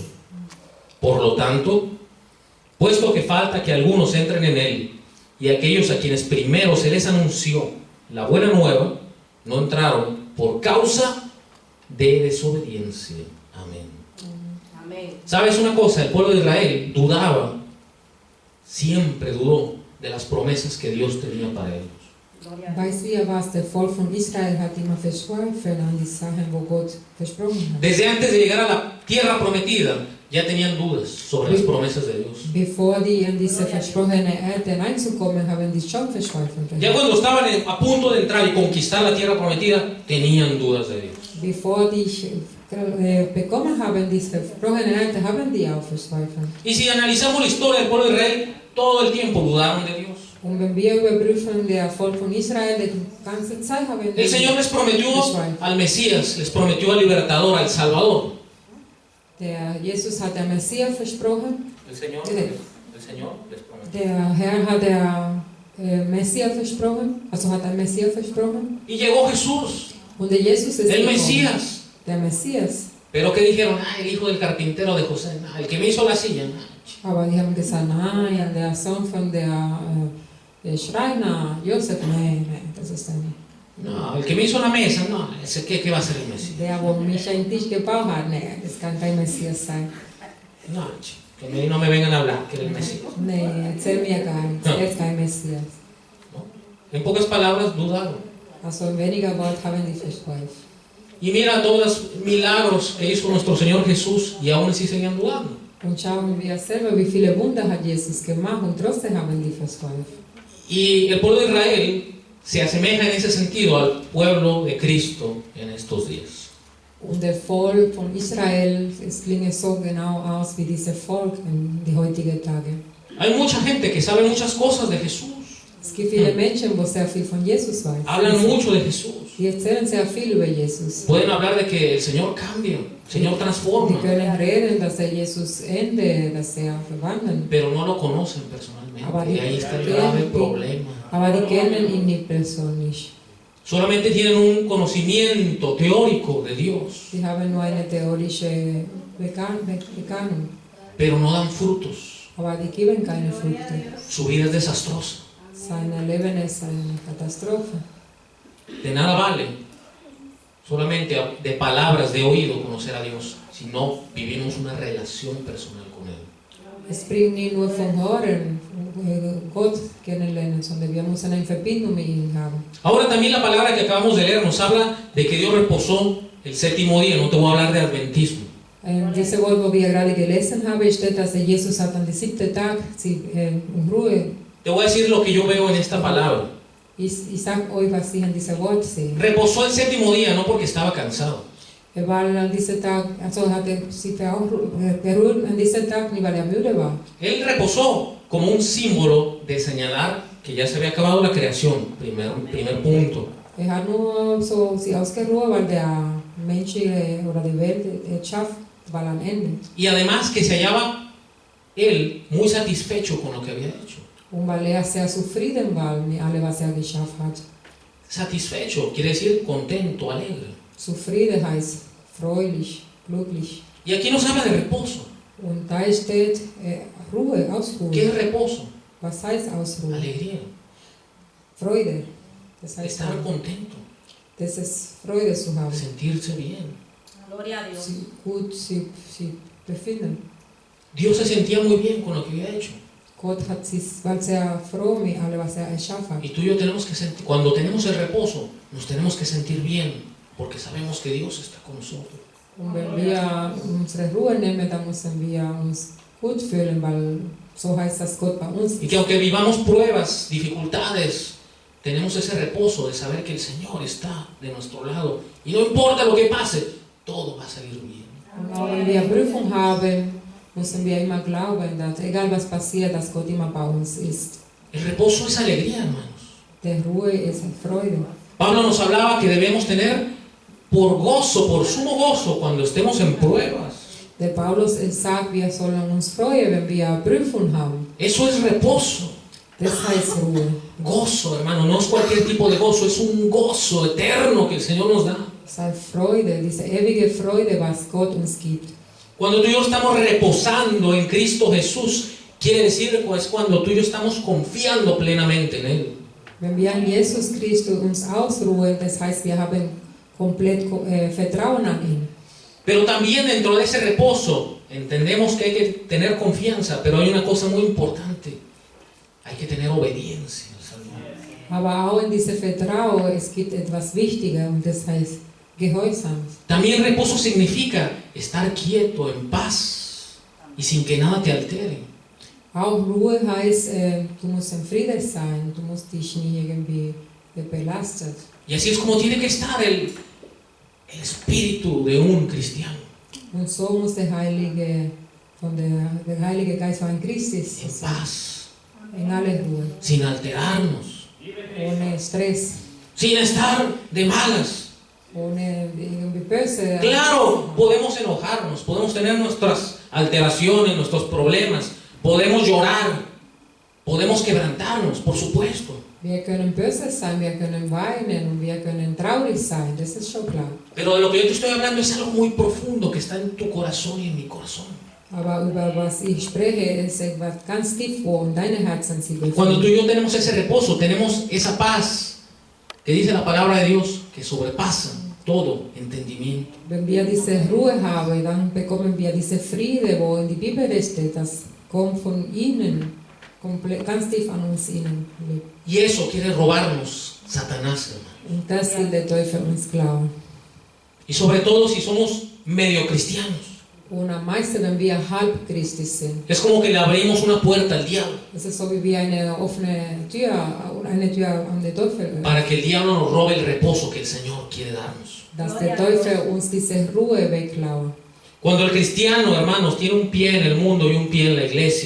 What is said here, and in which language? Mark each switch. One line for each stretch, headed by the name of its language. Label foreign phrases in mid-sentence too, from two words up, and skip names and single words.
Spanish: Por lo tanto, puesto que falta que algunos entren en él, y aquellos a quienes primero se les anunció la buena nueva, no entraron por causa de desobediencia. Amén. Amén. ¿Sabes una cosa? El pueblo de Israel dudaba, siempre dudó de las promesas que Dios tenía para ellos. Gloria a Dios.
German: Weißt ihr was? Der Volk von Israel hat immer verzweifelt an die Sachen, wo Gott versprochen hat.
Spanish: Desde antes de llegar a la tierra prometida, ya tenían dudas sobre las promesas de Dios.
German: Bevor die in diese versprochene Erde reinzukommen, haben die schon verzweifelt.
Spanish: Ya cuando estaban a punto de entrar y conquistar la tierra prometida, tenían dudas de Dios.
German: Bevor die bekommen haben, diese versprochene Erde, haben die auch verzweifelt.
Spanish: Y si analizamos la historia del pueblo de Israel, todo el tiempo dudaron de Dios.
German: Und wenn wir überprüfen, der Volk von Israel, die ganze Zeit haben
Spanish: El Señor les prometió
German: verzweifelt.
Spanish: al Mesías, les prometió al libertador, al Salvador.
German: Der Jesus hat der Messias versprochen,
Spanish: El Señor les prometió.
German: der Herr hat der Messias versprochen, also hat der Messias versprochen.
Spanish: Y llegó Jesús,
German: Und der Jesus ist
Spanish: el
German: gekommen.
Spanish: Mesías.
German: Der Messias.
Spanish: Pero ¿qué dijeron? Ah, el hijo del carpintero de José, el que me hizo la silla.
German: Aber die haben gesagt, nein, der Sohn von der Schreiner, Josef, nein, das ist er nicht.
Spanish: No, el que me hizo la mesa, no, ese ¿qué va a ser el Mesías?
German: Der, wo mich einen Tisch gebaut hat, nee, das kann kein Messias sein.
Spanish: No, que no me vengan a hablar que era el Mesías.
German: Nee, erzähl mir gar nichts, er ist kein Messias.
Spanish: ¿No? En pocas palabras, dudaron.
German: Also in weniger Wort haben die versprochen.
Spanish: Y mira todos los milagros que hizo nuestro Señor Jesús y aún así seguían dudando.
German: Und schauen wir selber, wie viele Wunder hat Jesus gemacht und trotzdem haben die versprochen.
Spanish: Y el pueblo de Israel se asemeja en ese sentido al pueblo de Cristo en estos días.
German: Und der Volk von Israel, es klingt so genau aus wie dieses Volk in die heutigen Tage.
Spanish: Hay mucha gente que sabe muchas cosas de Jesús.
German: Es gibt viele Menschen, die sehr viel von Jesus weiß.
Spanish: Hablan mucho de Jesús.
German: Die erzählen sehr viel über Jesus.
Spanish: Pueden hablar de que el Señor cambia, el Señor
German: Die
Spanish: transforma,
German: können reden, dass Jesus ändert, dass verwandelt.
Spanish: pero no lo conocen personalmente.
German: Aber
Spanish: Y ahí está el grave problema.
German: Aber die kennen ihn nicht persönlich.
Spanish: Solamente tienen un conocimiento teórico de Dios,
German: Sie haben nur eine theoretische Bekannung.
Spanish: pero no dan frutos.
German: Aber die geben keine Früchte.
Spanish: Su vida es desastrosa.
German: Sein Leben ist eine Katastrophe.
Spanish: De nada vale solamente de palabras, de oído, conocer a Dios, si no vivimos una relación personal con Él.
German: Es bringt nicht nur vom Hören Gott kennenlernen, sondern wir müssen eine Verbindung mit ihm haben.
Spanish: Ahora también la palabra que acabamos de leer nos habla de que Dios reposó el séptimo día. No te voy a hablar de adventismo.
German: Diese Wort, wo wir gerade gelesen haben, steht, dass Jesus hat an den 7. Tag Ruhe.
Spanish: Te voy a decir lo que yo veo en esta palabra.
German: Ich sage euch, was ich an diesem Wort sehe.
Spanish: Reposó el séptimo día no porque estaba cansado,
German: War an diesem Tag, also hat sich beruht an diesem Tag, nicht weil müde war.
Spanish: Él reposó como un símbolo de señalar que ya se había acabado la creación, primer punto.
German: Hat nur so sich ausgeruht, weil der Mensch oder die Welt schafft, war am Ende.
Spanish: Y además que se hallaba él muy satisfecho con lo que había hecho.
German: Und weil sehr zufrieden war mit allem, was geschafft hat.
Spanish: Satisfecho quiere decir contento, alegre.
German: Zufrieden heißt freudig, glücklich.
Spanish: Y aquí nos habla de reposo.
German: Und da steht Ruhe, Ausruhe.
Spanish: ¿Qué es reposo?
German: Was heißt Ausruhe?
Spanish: Alegría.
German: Freude. Das heißt
Spanish: Estar contento,
German: das ist Freude zu haben.
Spanish: sentirse bien. Gloria a Dios.
German: Sie gut sich befinden.
Spanish: Dios se sentía muy bien con lo que había hecho.
German: Gott hat sich, war sehr froh mit allem, was erschaffen hat.
Spanish: Y tú y yo tenemos que sentir, cuando tenemos el reposo, nos tenemos que sentir bien, porque sabemos que Dios está con nosotros.
German: Und wenn wir unsere Ruhe nehmen, dann müssen wir uns gut fühlen, weil so heißt das Gott bei uns.
Spanish: Y que aunque vivamos pruebas, dificultades, tenemos ese reposo de saber que el Señor está de nuestro lado. Y no importa lo que pase, todo va a salir bien.
German: Und auch wenn wir Prüfung haben, müssen wir immer glauben, dass egal was passiert, dass Gott immer bei uns ist.
Spanish: El reposo es alegría, hermanos.
German: Der Ruhe ist Freude.
Spanish: Pablo nos hablaba que debemos tener por gozo, por sumo gozo, cuando estemos en pruebas.
German: Der Paulus sagt, wir sollen uns freuen, wenn wir Prüfung haben.
Spanish: Eso es reposo.
German: Das heißt Ruhe.
Spanish: Gozo, hermano, no es cualquier tipo de gozo, es un gozo eterno que el Señor nos da.
German: Sei Freude, diese ewige Freude, was Gott uns gibt.
Spanish: Cuando tú y yo estamos reposando en Cristo Jesús, quiere decir que es cuando tú y yo estamos confiando plenamente en Él.
German: Wenn wir an Jesus Christus uns ausruhen, das heißt, wir haben komplett Vertrauen an ihn.
Spanish: Pero también dentro de ese reposo entendemos que hay que tener confianza, pero hay una cosa muy importante, hay que tener obediencia al Señor.
German: Aber auch in diesem Vertrauen, es gibt etwas Wichtiges und das heißt Gehorsam.
Spanish: También reposo significa estar quieto, en paz y sin que nada te altere.
German: Auch Ruhe heißt, du musst im Frieden sein, du musst dich nicht irgendwie belastet.
Spanish: Y así es como tiene que estar el espíritu de un cristiano,
German: Und so muss der Heilige Geist von Christus
Spanish: en
German: sein,
Spanish: paz,
German: in aller Ruhe,
Spanish: sin alterarnos,
German: ohne Stress,
Spanish: sin estar de malas.
German: ohne irgendwie böse.
Spanish: Claro, podemos enojarnos, podemos tener nuestras alteraciones, nuestros problemas, podemos llorar, podemos quebrantarnos, por supuesto.
German: Wir können böse sein, wir können weinen und wir können traurig sein, das ist schon klar.
Spanish: Pero de lo que yo te estoy hablando es algo muy profundo que está en tu corazón y en mi corazón.
German: Aber über was ich spreche, ist etwas ganz tief, wo in deinem Herzen sie
Spanish: Cuando tú
German: befinden.
Spanish: y yo tenemos ese reposo, tenemos esa paz, que dice la palabra de Dios, que sobrepasa todo entendimiento.
German: Wenn wir diese Ruhe haben, dann bekommen wir diese Friede, wo in die Bibel steht, das kommt von innen, ganz tief an uns innen lebt.
Spanish: Y eso quiere robarnos Satanás, hermano.
German: Und das will der Teufel uns klauen.
Spanish: Y sobre todo si somos medio cristianos.
German: Und am meisten, wenn wir halb christlich sind.
Spanish: Es como que le abrimos una puerta al diablo
German: Es ist so, wie wir eine offene Tür an den Teufel,
Spanish: para que el diablo nos robe el reposo que el Señor quiere darnos.
German: dass der Teufel uns diese Ruhe wegklaut.
Spanish: Cuando el cristiano, hermanos, tiene un pie en el mundo y un pie en la iglesia,